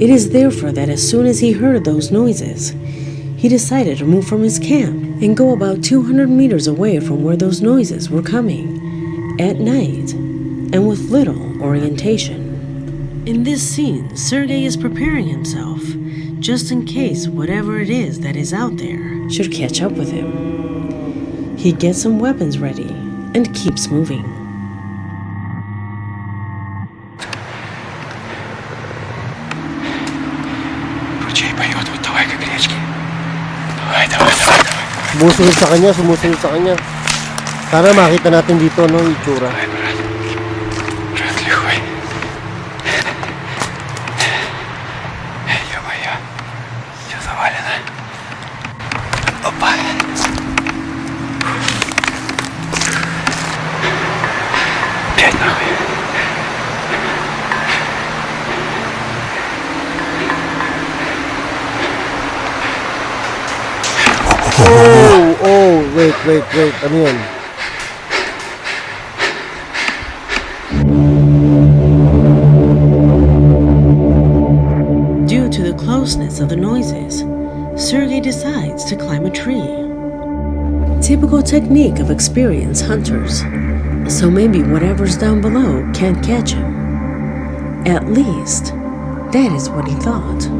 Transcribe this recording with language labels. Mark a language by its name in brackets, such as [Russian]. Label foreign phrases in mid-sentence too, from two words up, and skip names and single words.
[English] It is therefore that as soon as he heard those noises, he decided to move from his camp and go about 200 meters away from where those noises were coming, at night, and with little orientation. In this scene, Sergei is preparing himself, just in case whatever it is that is out there should catch up with him. He gets some weapons ready and keeps moving. [Russian] Ручей поет, вот давай-ка к речке. Давай, давай, давай, давай. [Filipino] Sumusunod sa kanya. Sana makita natin dito no itsura. [Russian] Давай, брат. Брат лихой. Ё-моё. Всё завалено. Опа. Опять нахуй. [English] Oh, wait. [Filipino] Ano yun? [English] Due to the closeness of the noises, Sergei decides to climb a tree. Typical technique of experienced hunters, so maybe whatever's down below can't catch him. At least, that is what he thought.